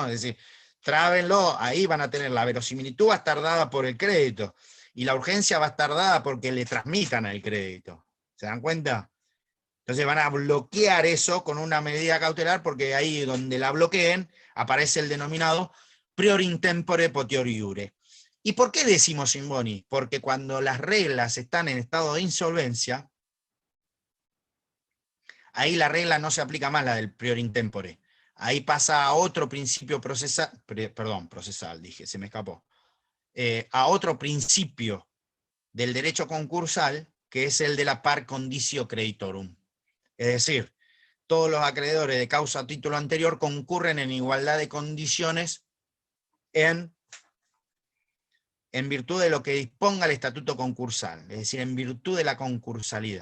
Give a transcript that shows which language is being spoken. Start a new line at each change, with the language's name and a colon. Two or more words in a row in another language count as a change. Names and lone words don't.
Spanish: Es decir, trábenlo, ahí van a tener la verosimilitud, va a estar dada por el crédito, y la urgencia va a estar dada porque le transmitan el crédito. ¿Se dan cuenta? Entonces van a bloquear eso con una medida cautelar, porque ahí donde la bloqueen aparece el denominado
Latin: prior in tempore potior iure.
Spanish: ¿Y por qué decimos sin boni? Porque cuando las reglas están en estado de insolvencia, ahí la regla no se aplica más, la del
Latin: prior in tempore.
Spanish: Ahí pasa a otro principio procesal, dije, se me escapó. A otro principio del derecho concursal, que es el de la
Latin: par conditio creditorum.
Spanish: Es decir, todos los acreedores de causa a título anterior concurren en igualdad de condiciones en virtud de lo que disponga el estatuto concursal, es decir, en virtud de la concursalidad.